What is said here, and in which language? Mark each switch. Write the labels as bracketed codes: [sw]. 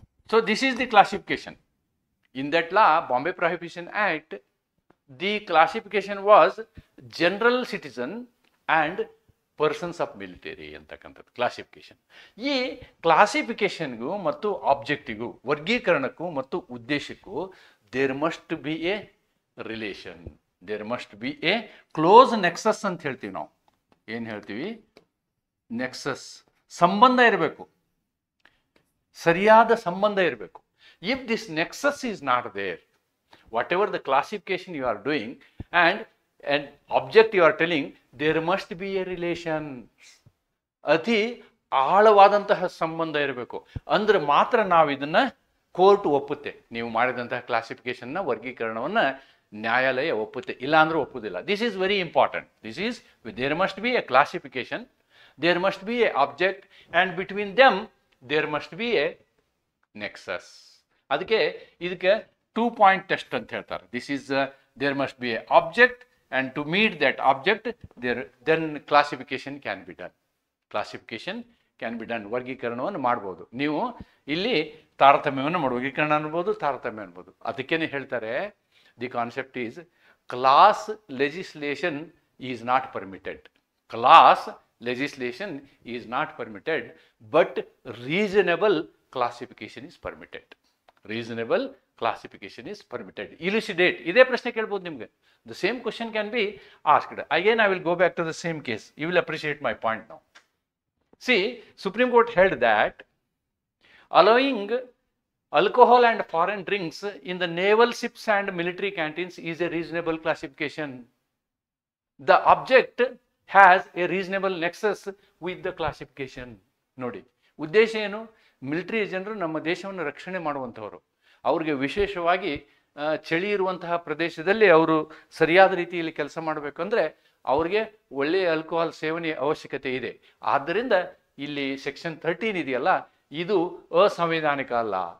[en] So this is the classification. In that law, Bombay Prohibition Act, the classification was general citizen and persons of military [kn] ಅಂತಕ್ಕಂಥದ್ದು classification. ಈ ಕ್ಲಾಸಿಫಿಕೇಶನ್ಗೂ ಮತ್ತು ಆಬ್ಜೆಕ್ಟಿಗೂ, ವರ್ಗೀಕರಣಕ್ಕೂ ಮತ್ತು ಉದ್ದೇಶಕ್ಕೂ [en] there must be a relation, there must be a close nexus [kn] ಅಂತ ಹೇಳ್ತೀವಿ ನಾವು. ಏನು ಹೇಳ್ತೀವಿ? Nexus, ಸಂಬಂಧ ಇರಬೇಕು, ಸರಿಯಾದ ಸಂಬಂಧ ಇರಬೇಕು. [en] If this nexus is not there, whatever the classification you are doing and object you are telling, there must be a relation. [kn] ಅತಿ ಆಳವಾದಂತಹ ಸಂಬಂಧ ಇರಬೇಕು. ಅಂದ್ರೆ ಮಾತ್ರ ನಾವು ಇದನ್ನ ಕೋರ್ಟ್ ಒಪ್ಪುತ್ತೆ. ನೀವು ಮಾಡಿದಂತಹ ಕ್ಲಾಸಿಫಿಕೇಶನ್ನ, ವರ್ಗೀಕರಣವನ್ನ ನ್ಯಾಯಾಲಯ ಒಪ್ಪುತ್ತೆ, ಇಲ್ಲ ಅಂದ್ರೆ ಒಪ್ಪುದಿಲ್ಲ. [en] This is very important. This is, there must be a classification, there must be a object, and between them there must be a nexus. [kn] ಅದಕ್ಕೆ ಇದಕ್ಕೆ 2 point ಟೆಸ್ಟ್ ಅಂತ ಹೇಳ್ತಾರೆ. [en] This is there must be a object, and to meet that object, then classification can be done. Classification can be done. [kn] ವರ್ಗೀಕರಣವನ್ನು ಮಾಡ್ಬೋದು. ನೀವು ಇಲ್ಲಿ ತಾರತಮ್ಯವನ್ನು ಮಾಡ್ಬೋದು, ವರ್ಗೀಕರಣ ಅನ್ಬೋದು, ತಾರತಮ್ಯ ಅನ್ಬೋದು. ಅದಕ್ಕೇನೆ ಹೇಳ್ತಾರೆ, [en] The concept is class legislation is not permitted. Class legislation is not permitted, but reasonable classification is permitted. Reasonable classification is permitted. Elucidate. [kn] ಇದೇ ಪ್ರಶ್ನೆ ಕೇಳ್ಬೋದು ನಿಮಗೆ. [en] The same question can be asked. Again, I will go back to the same case. You will appreciate my point now. See, Supreme Court held that allowing alcohol and foreign drinks in the naval ships and military canteens is a reasonable classification. The object has a reasonable nexus with the classification. [kn] ನೋಡಿ, ಉದ್ದೇಶ ಏನು? Military ಜನರು ನಮ್ಮ ದೇಶವನ್ನು ರಕ್ಷಣೆ ಮಾಡುವಂಥವರು. ಅವ್ರಿಗೆ ವಿಶೇಷವಾಗಿ ಚಳಿ ಇರುವಂತಹ ಪ್ರದೇಶದಲ್ಲಿ ಅವರು ಸರಿಯಾದ ರೀತಿಯಲ್ಲಿ ಕೆಲಸ ಮಾಡಬೇಕಂದ್ರೆ ಅವ್ರಿಗೆ ಒಳ್ಳೆಯ ಆಲ್ಕೋಹಾಲ್ ಸೇವನೆ ಅವಶ್ಯಕತೆ ಇದೆ. ಆದ್ದರಿಂದ ಇಲ್ಲಿ ಸೆಕ್ಷನ್ 13 ಇದೆಯಲ್ಲ, ಇದು ಅಸಂವಿಧಾನಿಕ ಅಲ್ಲ.